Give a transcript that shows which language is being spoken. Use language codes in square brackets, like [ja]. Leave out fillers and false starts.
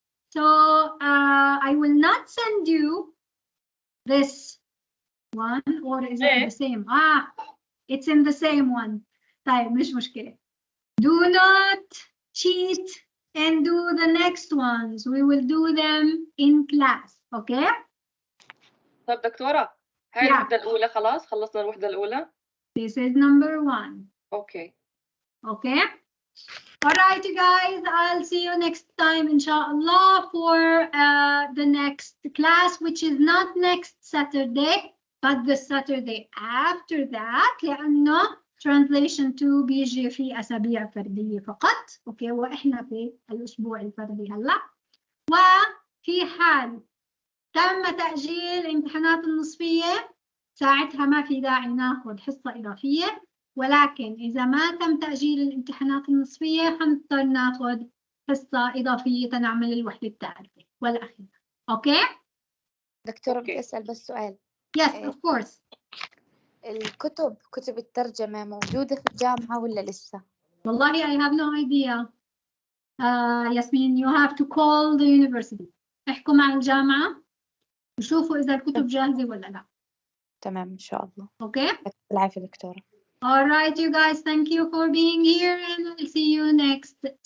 [en] So I will not send you this one, or is it the same? It's in the same one. [ar] طيب مش مشكلة. [en] Do not cheat and do the next ones. We will do them in class. Okay? [ar] طب دكتورة هاي الوحدة الأولى خلاص خلصنا الوحدة الأولى. [en] This is number 1. Okay. Okay? All right, you guys, I'll see you next time, inshallah, for the next class, which is not next Saturday, but the Saturday after that, [ar] لأنه translation 2 بيجي في أسابيع فردية فقط. أوكي، وإحنا في الأسبوع الفردي هلا. وفي حال تم تأجيل الامتحانات النصفية، ساعتها ما في داعي ناخذ حصة إضافية. ولكن إذا ما تم تأجيل الامتحانات النصفية حنضطر ناخذ حصة إضافية نعمل الوحدة الثالثة والأخيرة. أوكي؟ دكتورة بدي أسأل بس سؤال. [en] Yes, of course. [ar] كتب الترجمة موجودة في الجامعة ولا لسه؟ والله [en] I have no idea. Yasmin, you have to call the university. [ar] احكوا مع الجامعة وشوفوا إذا الكتب جاهزة ولا لا. تمام إن شاء الله. أوكي؟ العافية دكتورة. [en] All right, you guys, thank you for being here and I'll see you next